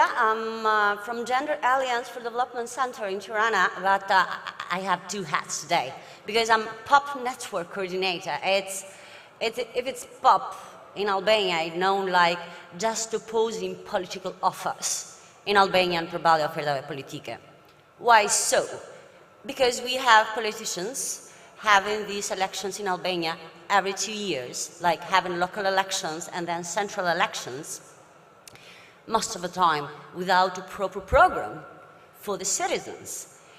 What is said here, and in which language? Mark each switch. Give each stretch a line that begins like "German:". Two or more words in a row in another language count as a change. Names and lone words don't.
English: I'm from Gender Alliance for Development Center in Tirana, but I have two hats today because I'm Pop Network Coordinator. If it's Pop in Albania, it's known like just opposing political offers in Albanian
Albanian: përballje ofertave politike.
English: Why so? Because we have politicians having these elections in Albania every 2 years, like having local elections and then central elections, most of the time without a proper program for the citizens.